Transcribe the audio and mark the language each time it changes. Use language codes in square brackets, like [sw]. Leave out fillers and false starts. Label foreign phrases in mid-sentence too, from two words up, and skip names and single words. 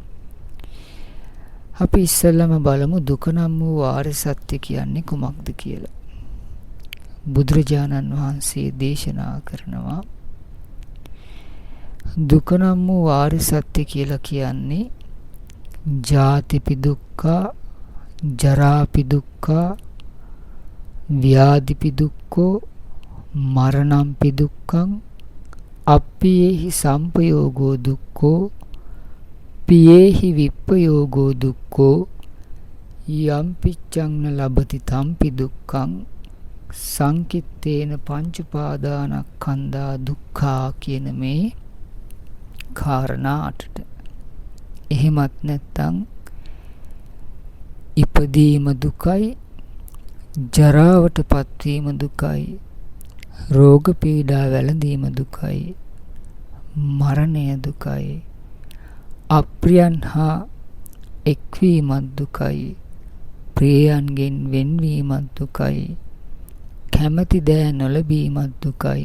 [si] අපි ඉස්සෙල්ලාම බලමු දුක නම් වූ ආර්ය සත්‍ය කියන්නේ කුමක්ද කියලා. බුදුරජාණන් වහන්සේ දේශනා කරනවා, දුක නම් වූ ආර්ය සත්‍ය කියලා කියන්නේ [pi] ජාතිපි දුක්ඛා, ජරාපි දුක්ඛා, ව්‍යාධිපි දුක්ඛෝ, මරණම්පි දුක්ඛං, අප්පියේහි සම්පයෝගෝ දුක්ඛෝ, පියේහි විප්පයෝගෝ දුක්ඛෝ, යම්පිච්ඡං න ලබති තම්පි දුක්ඛං, සංකිත්තේන පංච උපාදානස්කන්ධා දුක්ඛා [si] කියන මේ කාරණා 8ට. එහෙමත් නැත්නම් ඉපදීම දුකයි, ජරාවට පත්වීම දුකයි, රෝග පීඩා වැළඳීම දුකයි, මරණය දුකයි, අප්‍රියන් හා එක්වීමත් දුකයි, ප්‍රියයන්ගෙන් වෙන්වීමත් දුකයි, කැමැති දෑ නොලැබීමත් දුකයි.